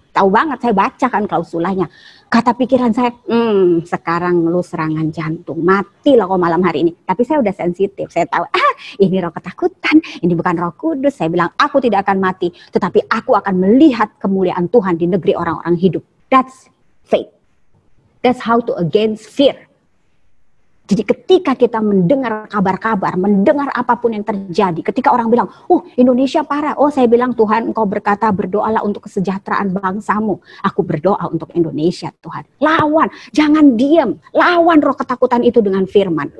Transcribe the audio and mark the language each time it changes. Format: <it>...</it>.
<id>Tahu banget, saya baca kan klausulanya. Kata pikiran saya, sekarang lu serangan jantung, mati loh kok malam hari ini. Tapi saya udah sensitif, saya tahu, ini roh ketakutan, ini bukan Roh Kudus. Saya bilang, aku tidak akan mati, tetapi aku akan melihat kemuliaan Tuhan di negeri orang-orang hidup.</id> <en>That's faith. That's how to against fear.</en> <id>Jadi ketika kita mendengar kabar-kabar, mendengar apapun yang terjadi, ketika orang bilang, Indonesia parah. Saya bilang, Tuhan engkau berkata berdoalah untuk kesejahteraan bangsamu. Aku berdoa untuk Indonesia Tuhan. Lawan, jangan diam. Lawan roh ketakutan itu dengan firman.</id>